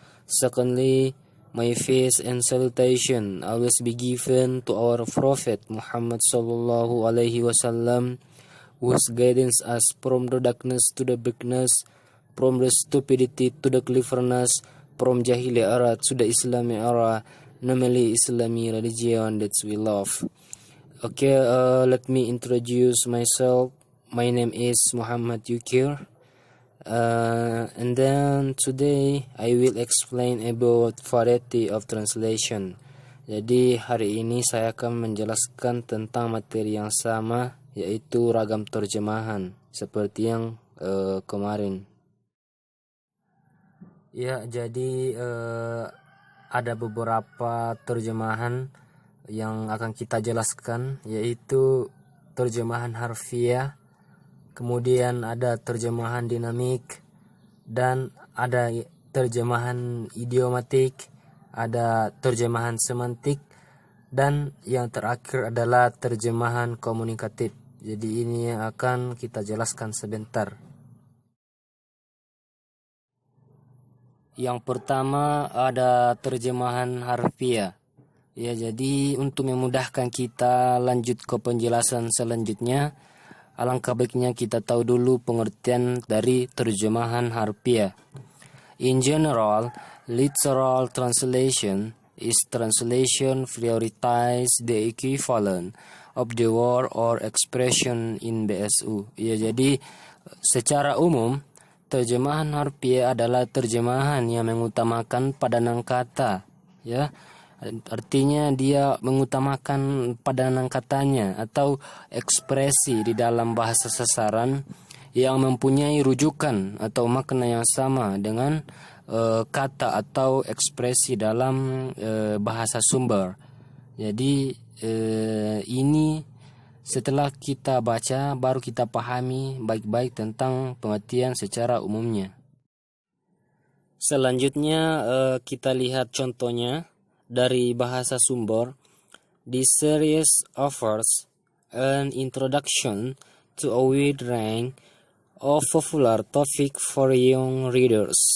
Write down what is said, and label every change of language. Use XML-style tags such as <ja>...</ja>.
<en>Secondly, my faith and salutation always be given to our Prophet Muhammad sallallahu alaihi wasallam, whose guidance us from the darkness to the brightness, from the stupidity to the cleverness, from Jahili era to the Islamic era, namely Islamic religion that we love. Okay, let me introduce myself. My name is Muhammad Yukir. And then today I will explain about variety of translation.</en> <id>Jadi hari ini saya akan menjelaskan tentang materi yang sama, yaitu ragam terjemahan seperti yang kemarin. Ya, jadi ada beberapa terjemahan yang akan kita jelaskan, yaitu terjemahan harfiah, kemudian ada terjemahan dinamik, dan ada terjemahan idiomatik, ada terjemahan semantik, dan yang terakhir adalah terjemahan komunikatif. Jadi ini yang akan kita jelaskan sebentar. Yang pertama ada terjemahan harfiah. Ya, jadi untuk memudahkan kita lanjut ke penjelasan selanjutnya, alangkah baiknya kita tahu dulu pengertian dari terjemahan harfiah.</id> <en>In general, literal translation is translation prioritize the equivalent of the word or expression in BSU.</en> <id>Ya, jadi secara umum terjemahan harfiah adalah terjemahan yang mengutamakan padanan kata, ya. Artinya dia mengutamakan padanan katanya atau ekspresi di dalam bahasa sasaran yang mempunyai rujukan atau makna yang sama dengan kata atau ekspresi dalam bahasa sumber. Jadi ini setelah kita baca, baru kita pahami baik-baik tentang pengertian secara umumnya. Selanjutnya kita lihat contohnya dari bahasa sumber.</id> <en>This series offers an introduction to a wide range of popular topic for young readers.</en>